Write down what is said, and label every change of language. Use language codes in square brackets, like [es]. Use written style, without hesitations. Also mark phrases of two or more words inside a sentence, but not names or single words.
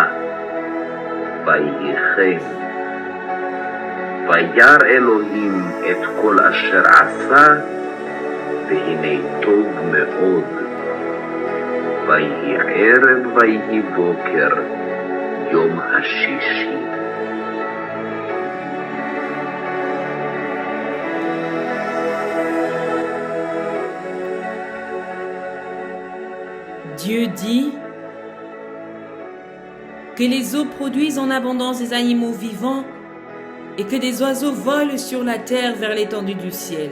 [he] ויהי כן. וירא אלוהים את כל אשר עשה, והנה טוב מאוד. ויהי ערב ויהי בוקר, יום השישי. [fr] Dieu dit que les eaux produisent en abondance des animaux vivants et que des oiseaux volent sur la terre vers l'étendue du ciel.